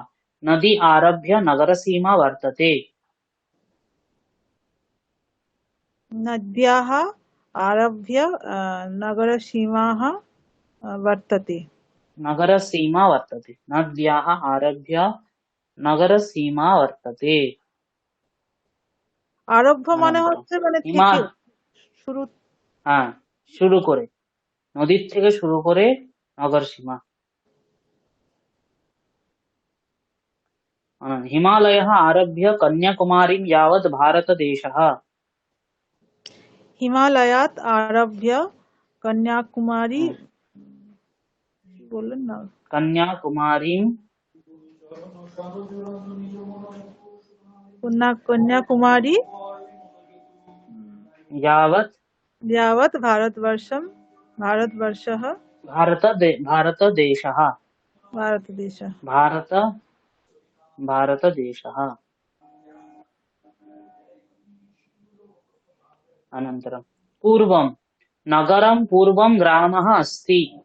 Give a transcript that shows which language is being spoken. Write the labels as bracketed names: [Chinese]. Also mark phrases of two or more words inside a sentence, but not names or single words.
[Sanskrit] नदी आरभ्य नगरसीमा वर्तते। नद्याः आरभ्य नगरसीमाः वर्तते। नगरसीमा वर्तते। नद्याः आरभ्य नगरसीमा वर्तते। [Bangla] আরভ্য মানে [Sanskrit] अनन्तरं [Bangla] হচ্ছে মানে হিমা থেকে শুরু। হ্যাঁ শুরু করে, নদীর থেকে শুরু করে নগর সীমা। [Sanskrit] हिमालयः आरभ्य कन्याकुमारीं यावत् भारतदेशः। হিমালয়াত আরভ্য [Bangla] কন্যাকুমারী কি বললেন না, [Sanskrit] कन्याकुमारीं [Bangla] কন্যাকুমারী [Sanskrit] यावत् यावत् भारतवर्षं भारतवर्षः भारतदेशः। भारतदेशः। भारतदेशः। अनन्तरं पूर्वं नगरं पूर्वं ग्रामः अस्ति।